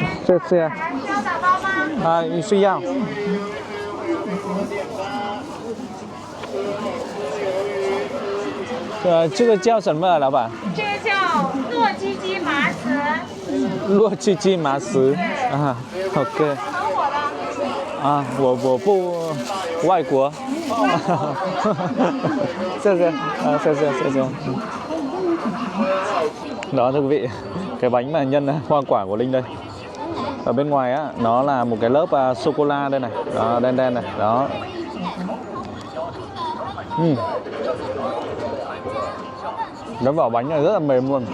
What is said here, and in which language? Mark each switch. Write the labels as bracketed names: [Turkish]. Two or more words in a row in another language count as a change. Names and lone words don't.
[Chinese] 谢谢。啊，你需要。这个叫什么啊，老板？这个叫洛基鸡麻糍，洛基鸡麻糍。啊，OK。很火的。啊，我不外国。谢谢，谢谢. [Vietnamese] Đó thưa quý vị, cái bánh mà nhân hoa quả của Linh đây. Ở bên ngoài á, nó là một cái lớp sô cô la đây này, đó, đen đen này, đó. Cái vỏ bánh này rất là mềm luôn.